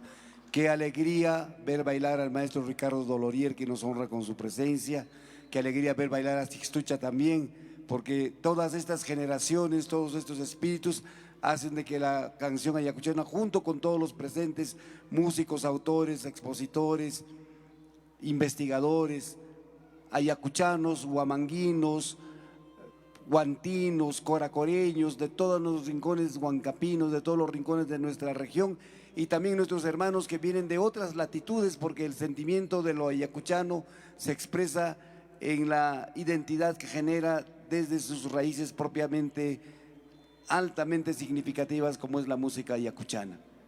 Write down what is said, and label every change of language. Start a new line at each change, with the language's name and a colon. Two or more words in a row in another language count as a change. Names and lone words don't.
Spanish: Qué alegría ver bailar al maestro Ricardo Dolorier, que nos honra con su presencia. Qué alegría ver bailar a Sixtucha también, porque todas estas generaciones, todos estos espíritus hacen de que la canción ayacuchana, junto con todos los presentes, músicos, autores, expositores, investigadores, ayacuchanos, huamanguinos, guantinos, coracoreños, de todos los rincones huancapinos, de todos los rincones de nuestra región, y también nuestros hermanos que vienen de otras latitudes, porque el sentimiento de lo ayacuchano se expresa en la identidad que genera desde sus raíces propiamente altamente significativas, como es la música ayacuchana.